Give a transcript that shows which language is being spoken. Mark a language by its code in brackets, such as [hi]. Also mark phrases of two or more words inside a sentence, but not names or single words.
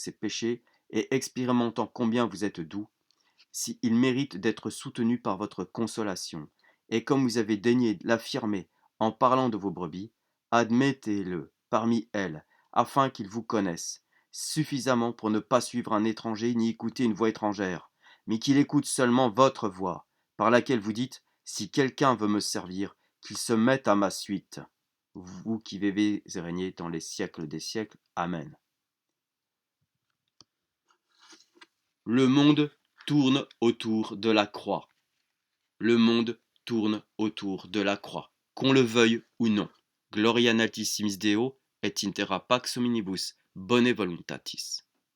[fr] ses péchés et expérimentant combien vous êtes doux, s'il mérite d'être soutenu par votre consolation, et comme vous avez daigné l'affirmer en parlant de vos brebis, admettez-le parmi elles, afin qu'ils vous connaissent suffisamment pour ne pas suivre un étranger ni écouter une voix étrangère, mais qu'il écoute seulement votre voix, par laquelle vous dites, si quelqu'un veut me servir, qu'il se mette à ma suite. Vous qui vivez et régnez dans les siècles des siècles. Amen. Le monde tourne autour de la croix. Le monde tourne autour de la croix, qu'on le veuille ou non. [la] Gloria natissimis Deo et intera pax hominibus bone voluntatis.